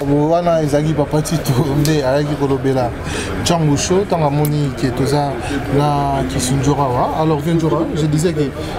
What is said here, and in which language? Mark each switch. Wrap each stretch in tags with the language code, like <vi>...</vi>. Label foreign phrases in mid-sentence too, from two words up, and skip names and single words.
<ln>Wana ezali papa Tito nde ayaki kolobela Django Show, ntango amoni ke toza na Kisunjura wa.</ln> <fr>Alors, viens, Njura, je disais que</fr>